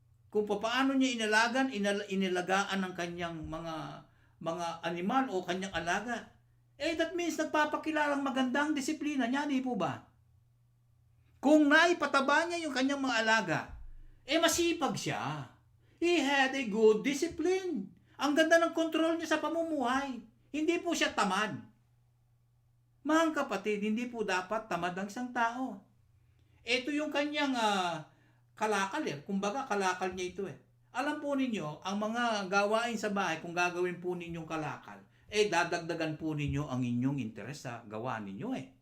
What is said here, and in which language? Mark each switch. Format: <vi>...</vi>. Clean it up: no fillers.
<tl>Kung paano niya inilagaan ng kanyang mga animal o kanyang alaga,</tl> <en>that means</en> <tl>nagpapakilalang magandang disiplina niya, di po ba? Kung naipataba niya yung kanyang mga alaga, masipag siya.</tl> <en>He had a good discipline.</en> <tl>Ang ganda ng control niya sa pamumuhay. Hindi po siya tamad. Mga kapatid, hindi po dapat tamad ang isang tao. Ito yung kanyang kalakal. Kumbaga, kalakal niya ito. Alam po ninyo, ang mga gawain sa bahay, kung gagawin po ninyong kalakal, dadagdagan po ninyo ang inyong interes sa gawa ninyo.</tl>